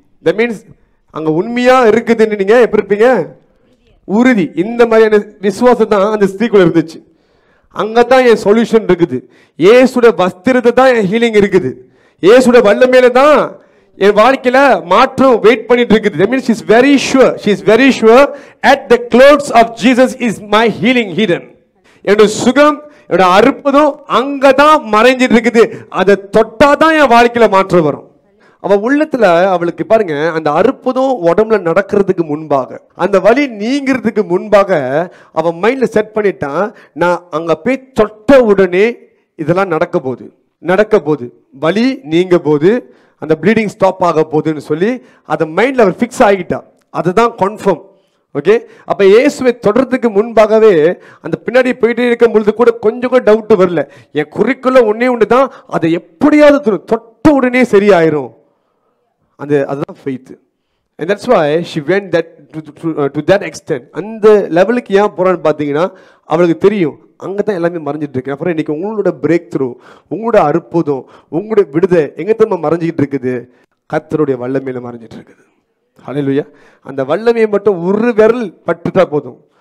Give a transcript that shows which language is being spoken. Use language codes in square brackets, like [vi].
[en] That means [ta] அங்க உண்மையா இருக்குதுன்னு நீங்க எப்படி இருப்பீங்க? உறுதி. இந்த மாதிரியான விசுவாசம் தான் அந்த ஸ்திரீக்குள்ள இருந்துச்சு. அங்கதான் என் சொல்யூஷன் இருக்குது. இயேசுடைய வஸ்திரத்தை தான் என் ஹீலிங் இருக்குது. இயேசுடைய வல்லமையில தான் என் வாழ்க்கையில மாற்றம் வெயிட் பண்ணிட்டு இருக்குது. [en] That means she is very sure at the clothes of Jesus is my healing hidden. [ta] என்னோட சுகம், என்னோட அற்புதம் அங்கதான் மறைஞ்சிட்டு இருக்குது. அதை தொட்டாதான் என் வாழ்க்கையில மாற்றம் வரும். அவ உள்ளத்துல அவளுக்கு பாருங்க, அந்த அற்புதம் உடம்புல நடக்கிறதுக்கு முன்பாக, அந்த வலி நீங்கிறதுக்கு முன்பாக அவ மைண்ட்ல செட் பண்ணிட்டான், நான் அங்க போய் தொட்ட உடனே இதெல்லாம் நடக்க போகுது, வலி நீங்க போது, அந்த ப்ளீடிங் ஸ்டாப் ஆக போகுதுன்னு சொல்லி அதை மைண்ட்ல அவர் ஃபிக்ஸ் ஆகிட்டா. அதுதான் கன்ஃபார்ம். ஓகே. அப்ப இயேசுவை தொடர்றதுக்கு முன்பாகவே அந்த பின்னாடி போயிட்டே இருக்கும் பொழுது கூட கொஞ்சம் கூட டவுட் வரல. என் குறிக்குள்ள ஒன்னே ஒண்ணுதான், அதை எப்படியாவது தொட்ட உடனே சரியாயிரும். அதுதான் faith. [en] And that's why she went to that extent. [ta] அந்த லெவலுக்கு ஏன் போறான்னு பாத்தீங்கன்னா அவளுக்கு தெரியும் அங்கதான் எல்லாமே மறைஞ்சிட்டு இருக்கு. அப்புறம் இன்னைக்கு உங்களோட பிரேக் த்ரூ, உங்களோட அற்புதம், உங்களோட விடுதலை எங்க தான் மறைஞ்சிக்கிட்டு இருக்குது? கர்த்தருடைய வல்லமையில மறைஞ்சிட்டு இருக்குது. ஹல்லேலூயா. அந்த வல்லமையை மட்டும் ஒரு விரல் பட்டுட்டா போதும்.